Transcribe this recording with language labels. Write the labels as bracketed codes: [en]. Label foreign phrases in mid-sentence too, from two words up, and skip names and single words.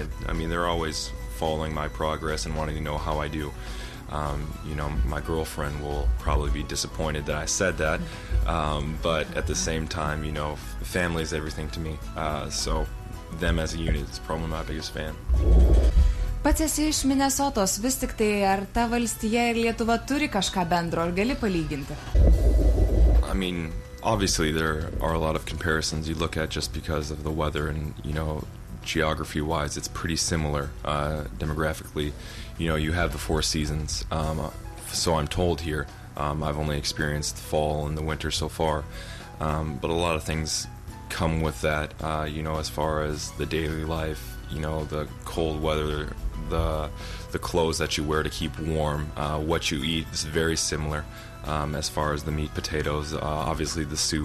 [en] And, I mean, they're always following my progress and wanting to know how I do. You know, my girlfriend will probably be disappointed that I said that, but at the same time, you know, family is everything to me. So them as a unit is probably my biggest fan. [lt] Pats esi iš Minnesotos, vis tik tai ar ta valstija ir Lietuva turi kažką bendro, ar gali palyginti? [en] I mean, obviously there are a lot of comparisons you look at just because of the weather and, you know, geography-wise, it's pretty similar demographically. You know, you have the 4 seasons, so I'm told here. I've only experienced the fall and the winter so far, but a lot of things come with that, you know, as far as the daily life, you know, the cold weather, the clothes that you wear to keep warm, what you eat is very similar, as far as the meat, potatoes, obviously the soup.